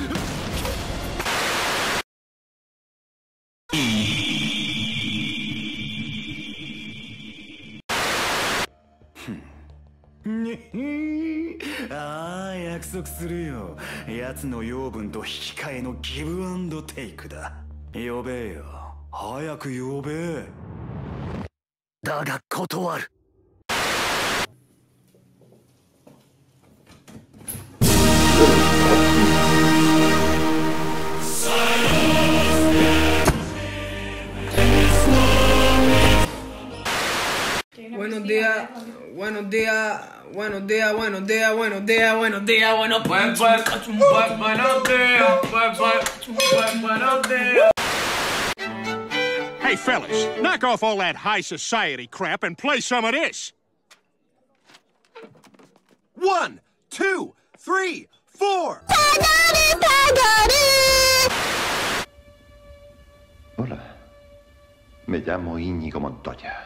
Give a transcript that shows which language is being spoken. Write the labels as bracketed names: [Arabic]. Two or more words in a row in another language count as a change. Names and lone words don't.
[Japanese] ああ、約束するよ。奴の養分と引き換えの [English] give and take [Japanese] だ。呼べよ。早く呼べ。だが断る。 [Spanish] Buenos días, buenos días, buenos días, buenos días, buenos días, buenos días, buenos días. [English] Hey fellas, knock off all that high society crap and play some of this. 1, 2, 3, 4. [Spanish] Hola, me llamo Íñigo Montoya.